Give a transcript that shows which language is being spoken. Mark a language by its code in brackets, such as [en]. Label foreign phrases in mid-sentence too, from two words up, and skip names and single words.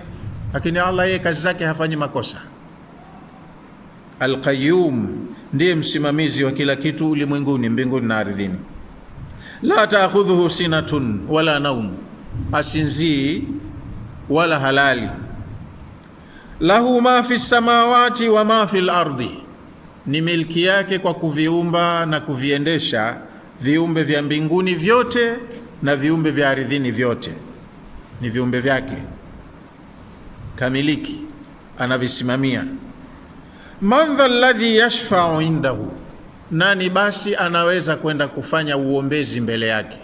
[sw] Lakini Allah yeye kazi zake hafanyi makosa. Al-Qayyum ndiye msimamizi wa kila kitu ulimwenguni, mbinguni na ardhini. [ar] لا تأخذه سنة ولا نوم, [sw] asinzii wala halali. [ar] له ما في السماوات وما في الأرض, [sw] ni milki yake kwa kuviumba na kuviendesha viumbe vya mbinguni vyote na viumbe vya ardhini vyote, ni viumbe vyake kamiliki, anavisimamia. [ar] من ذا الذي يشفع عنده, [sw] nani basi anaweza kwenda kufanya uombezi mbele yake?